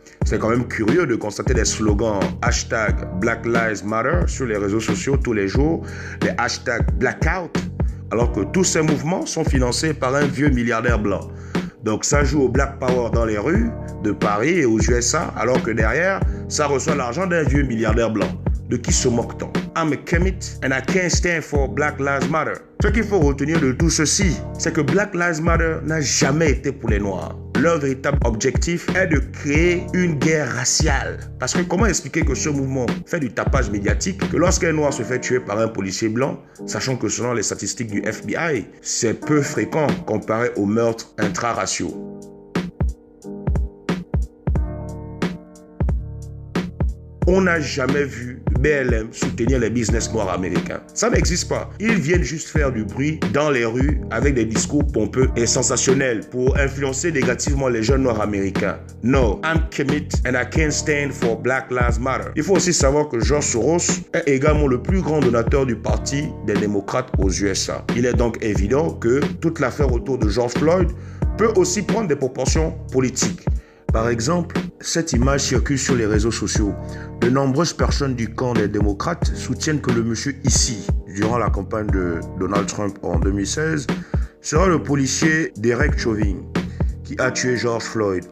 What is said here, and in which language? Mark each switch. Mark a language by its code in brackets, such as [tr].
[fr] C'est quand même curieux de constater des slogans hashtag Black Lives Matter sur les réseaux sociaux tous les jours, des hashtags Blackout, alors que tous ces mouvements sont financés par un vieux milliardaire blanc. Donc ça joue au Black Power dans les rues de Paris et aux USA, alors que derrière, ça reçoit l'argent d'un vieux milliardaire blanc. De qui se moque-t-on? [en] I'm a Kemet and I can't stand for Black Lives Matter. [fr] Ce qu'il faut retenir de tout ceci, c'est que Black Lives Matter n'a jamais été pour les Noirs. Leur véritable objectif est de créer une guerre raciale. Parce que comment expliquer que ce mouvement fait du tapage médiatique, que lorsqu'un Noir se fait tuer par un policier blanc, sachant que selon les statistiques du FBI, c'est peu fréquent comparé aux meurtres intraraciaux. On n'a jamais vu BLM soutenir les business noirs américains. Ça n'existe pas. Ils viennent juste faire du bruit dans les rues avec des discours pompeux et sensationnels pour influencer négativement les jeunes noirs américains. [en] No, I'm Kemet and I can't stand for Black Lives Matter. [fr] Il faut aussi savoir que George Soros est également le plus grand donateur du parti des démocrates aux USA. Il est donc évident que toute l'affaire autour de George Floyd peut aussi prendre des proportions politiques. Par exemple, cette image circule sur les réseaux sociaux. De nombreuses personnes du camp des démocrates soutiennent que le monsieur ici, durant la campagne de Donald Trump en 2016, sera le policier Derek Chauvin, qui a tué George Floyd.